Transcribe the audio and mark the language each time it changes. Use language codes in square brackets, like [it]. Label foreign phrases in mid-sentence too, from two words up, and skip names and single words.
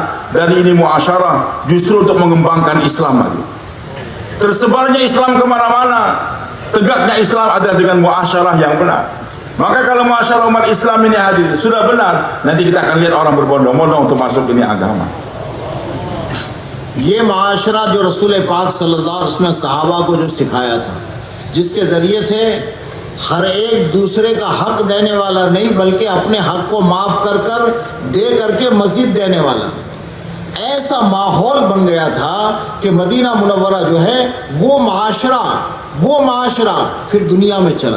[id] Dan ini muasyarah justru untuk mengembangkan Islam lagi. Tersebarnya Islam kemana-mana, tegaknya Islam adalah dengan muasyarah yang benar. Maka kalau muasyarah umat Islam ini hadir sudah benar, nanti kita akan lihat orang berbondong-bondong untuk masuk ini agama. [ur] یہ معاشرہ جو رسول پاک صلی اللہ علیہ وسلم نے صحابہ کو جو سکھایا تھا، جس کے ذریعے سے ہر ایک دوسرے کا حق دینے والا نہیں بلکہ اپنے حق کو معاف کر دے کر کے مزید دینے والا، ایسا ماحول بن گیا تھا کہ مدینہ منورہ جو ہے وہ معاشرہ پھر دنیا میں چلا.